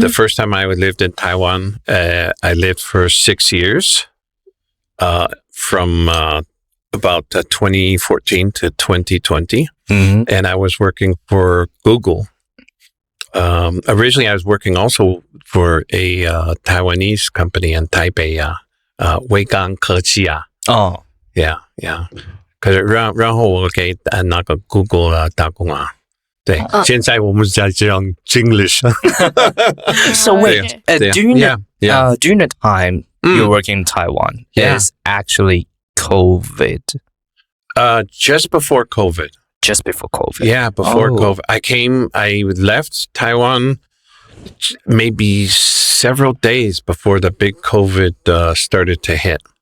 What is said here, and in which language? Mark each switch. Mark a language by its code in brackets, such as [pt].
[en] The first time I lived in Taiwan, I lived for 6 years, from about 2014 to 2020. Mm-hmm. And I was working for Google. Originally, I was working also for a Taiwanese company in Taipei, 微刚科技啊。 Oh. Yeah. [zh] 可是然后我给那个 Google 打工啊。对，现在我们在讲 English. [en] So wait, during the time you're working in Taiwan, is actually COVID? Just before COVID. Just before COVID. Yeah, before COVID. I left Taiwan maybe several days before the big COVID started to hit.